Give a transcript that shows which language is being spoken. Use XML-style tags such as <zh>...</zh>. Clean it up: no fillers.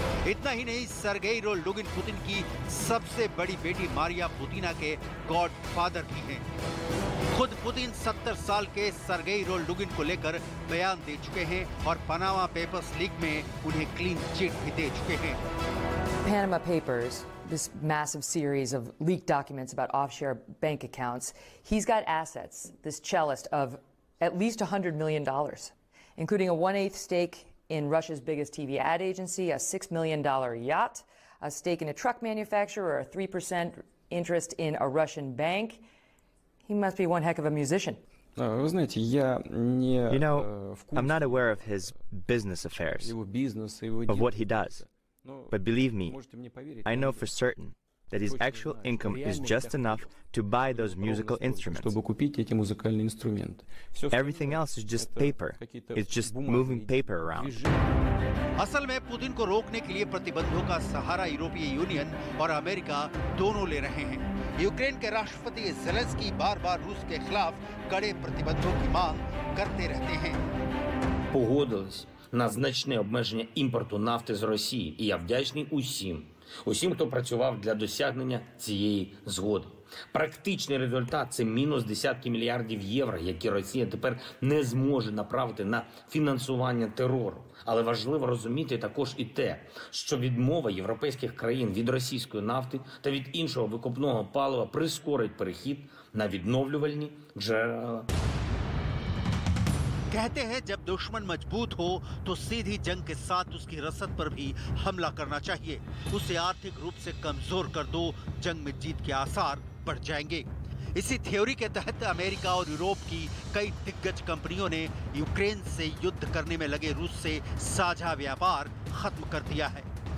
<hi>इतना ही नहीं, Sergei रोल्डुगिन Putin की सबसे बड़ी बेटी मारिया बुतीना के गॉडफादर भी हैं। खुद पुतिन 70 साल के सरगेई रोल्डुगिन को लेकर बयान दे चुके हैं और पनामा पेपर्स लीक में उन्हें क्लीन चिट भी दे चुके हैं।</hi> <en>Panama Papers, this massive series of leaked documents about offshore bank accounts, he's got assets, this cellist, of at least $100 million, including a 1/8 stake in Russia's biggest TV ad agency, a $6 million yacht, a stake in a truck manufacturer, a 3% interest in a Russian bank. He must be one heck of a musician.</en> <ru>Вы знаете, я не</ru> <en>You know, I'm not aware of his business affairs,</en> <ru>его бизнеса, его</ru> <en>of what he does. But believe me, I know for certain that his actual income is just enough to buy those musical instruments.</en> <ru>чтобы купить эти музыкальные инструменты.</ru> <en>Everything else is just paper. It's just moving paper around.</en> <hi>असल में Putin को रोकने के लिए प्रतिबंधों का सहारा यूरोपीय union और अमेरिका दोनों ले रहे हैं। यूक्रेन के राष्ट्रपति ज़ेलेंस्की बार-बार रूस के खिलाफ कड़े प्रतिबंधों की मांग करते रहते हैं।</hi> <uk>Погодились на значне обмеження імпорту нафти з Росії, і я вдячний усім, хто працював для досягнення цієї згоди. Практичний результат – це мінус десятки мільярдів євро, які Росія тепер не зможе направити на фінансування терору. Але важливо розуміти також і те, що відмова європейських країн від російської нафти та від іншого викопного палива прискорить перехід на відновлювальні джерела.</uk> <hi>कहते हैं जब दुश्मन मजबूत हो तो सीधी जंग के साथ उसकी रसद पर भी हमला करना चाहिए। उसे आर्थिक रूप से कमजोर कर दो, जंग में जीत के आसार बढ़ जाएंगे। इसी थ्योरी के तहत अमेरिका और यूरोप की कई दिग्गज कंपनियों ने यूक्रेन से युद्ध करने में लगे रूस से साझा व्यापार खत्म कर दिया है।</hi>